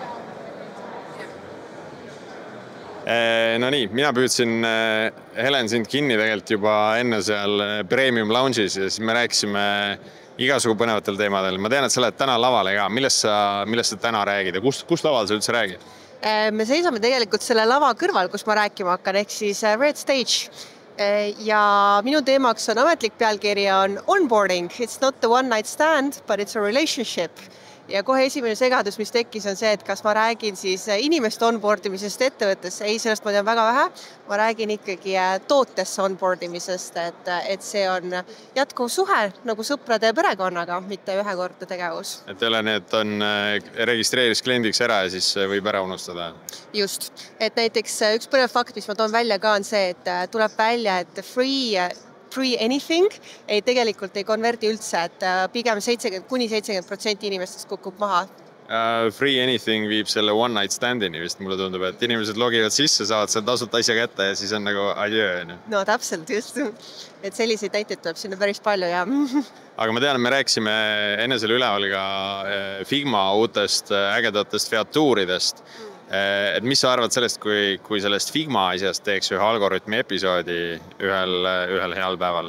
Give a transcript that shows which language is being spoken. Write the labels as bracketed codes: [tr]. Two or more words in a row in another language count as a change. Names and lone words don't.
[et] No nii, mina püüdsin Helen sind kinni tegelikult juba enne seal Premium Lounge'is ja siis me rääkisime igasugu põnevatel teemadel. Ma tean, et sa oled täna lavale ka. Millest sa täna räägid ja kus laval sa üldse räägid? Me seisame tegelikult selle lava kõrval, kus ma rääkima hakkan, ehk siis Red Stage. Ja minu teemaks on ametlik pealkiri on onboarding. [en] It's not the one night stand, but it's a relationship. [et] Ja kohe esimene segadus, mis tekkis, on see, et kas ma räägin siis inimeste onboardimisest ettevõttesse. Ei, sellest ma tean väga vähe. Ma räägin ikkagi tootesse onboardimisest, et see on jätkuv suhe nagu sõprade ja perekonnaga, mitte ühekordne tegevus. Et ei ole nii, et on registreeris kliendiks ära ja siis võib ära unustada? Just. Et näiteks üks põnev fakt, mis ma toon välja ka, on see, et tuleb välja, et [en] free anything [et] tegelikult ei konverdi üldse, et pigem 70% inimestest kukub maha. [en] Free anything [et] viib selle [en] one night standini [et] vist, mulle tundub, et inimesed logivad sisse, saavad seal tasuta asja kätte ja siis on nagu adjöö. No täpselt, just. Et selliseid näiteid tuleb sinna päris palju ja... Aga ma tean, et me rääkisime enne selle üleval ka Figma uutest ägedatest featuuridest. Et mis sa arvad sellest, kui sellest Figma asjast teeks ühe algoritmi episoodi ühel heal päeval?